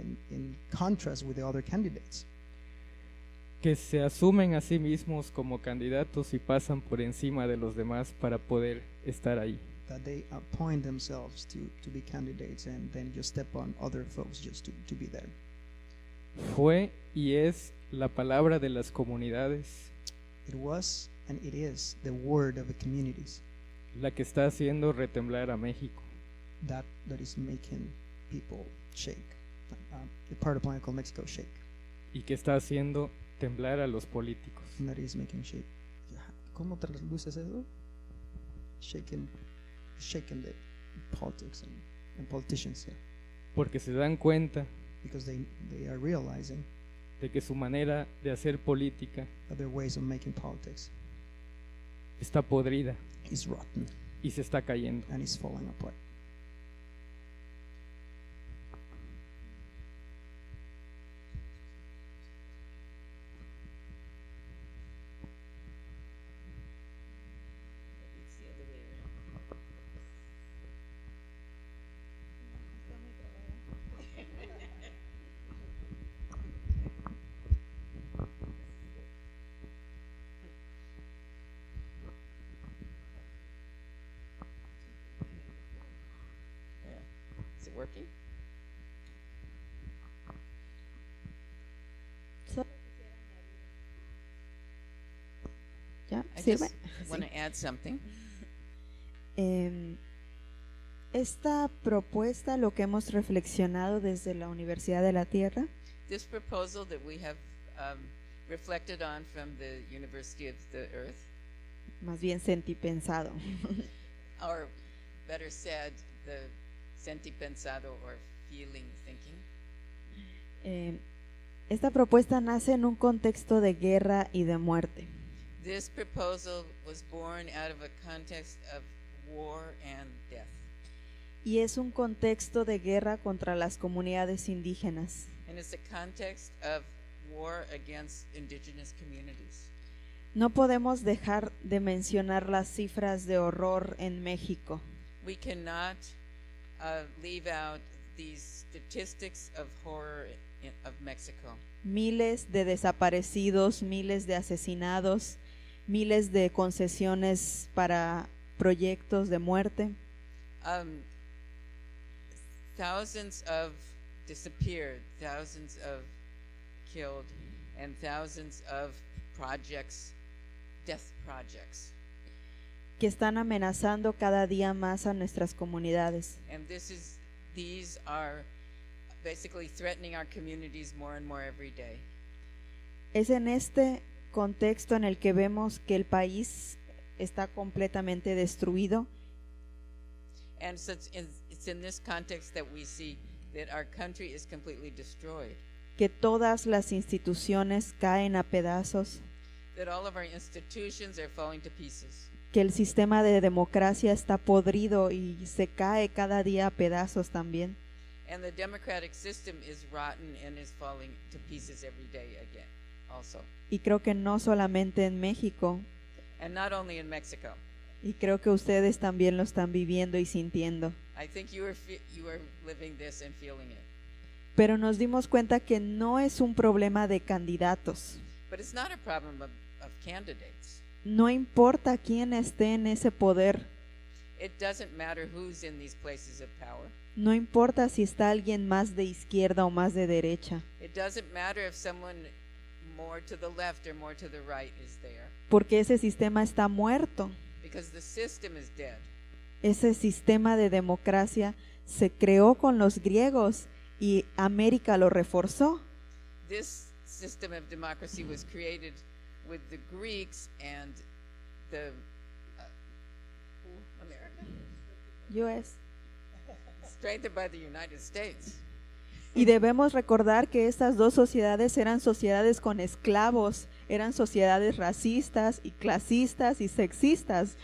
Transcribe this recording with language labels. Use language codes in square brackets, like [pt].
[en] In contrast with the other candidates, [es] que se asumen a sí mismos como candidatos y pasan por encima de los demás para poder estar ahí. [en] that they appoint themselves to be candidates and then just step on other folks just to be there. [es] Fue y es la palabra de las comunidades [en] It was and it is the word of the communities [es] la que está haciendo retemblar a México. [en] that is making people shake. The part of planet called Mexico shake. [es] Y que está haciendo temblar a los políticos. [en] And that is making shake. [es] ¿Cómo traduces eso? [en] Shaking the politics and politicians, yeah. [es] Porque se dan cuenta [en] Because they are realizing [es] de que su manera de hacer política [en] that their ways of making politics [es] está podrida [en] is rotten [es] y se está cayendo. [en] and is falling apart. Is it working? [es] ¿Ya? [en] I [es] ¿Sirve? [en] just want to add something. [es] Esta propuesta, lo que hemos reflexionado desde la Universidad de la Tierra, [en] This proposal that we have reflected on from the University of the Earth, [es] más bien sentipensado, [en] or better said, the sentipensado or feeling thinking. [es] esta propuesta nace en un contexto de guerra y de muerte. [en] This proposal was born out of a context of war and death. [es] Y es un contexto de guerra contra las comunidades indígenas. [en] And it's a context of war against indigenous communities. [es] No podemos dejar de mencionar las cifras de horror en México. [en] We cannot leave out these statistics of horror of Mexico. [es] Miles de desaparecidos, miles de asesinados, miles de concesiones para proyectos de muerte. [en] Thousands of disappeared, thousands of killed, and thousands of projects, death projects. [es] Que están amenazando cada día más a nuestras comunidades. [en] And these are basically threatening our communities more and more every day. [es] Es en este contexto en el que vemos que el país está completamente destruido. [en] And so it's in this context that we see that our country is completely destroyed, [es] Que todas las instituciones caen a pedazos. [en] that all of our institutions are falling to pieces, [es] Que el sistema de democracia está podrido y se cae cada día a pedazos también. [en] and the democratic system is rotten and is falling to pieces every day again also. [es] Y creo que no solamente en México, [en] And not only in Mexico. [es] y creo que ustedes también lo están viviendo y sintiendo. [en] I think you are living this and feeling it. [es] Pero nos dimos cuenta que no es un problema de candidatos. [en] But it's not a problem of candidates. [es] No importa quién esté en ese poder. [en] It doesn't matter who's in these places of power. [es] No importa si está alguien más de izquierda o más de derecha. [en] It doesn't matter if someone more to the left or more to the right is there. [es] Porque ese sistema está muerto. [en] Because the system is dead. [es] Ese sistema de democracia se creó con los griegos y América lo reforzó. [en] This system of democracy was created with the Greeks and the America? US. Strengthened by the United States. [es] Y debemos recordar que estas dos sociedades eran sociedades con esclavos, eran sociedades racistas y clasistas y sexistas.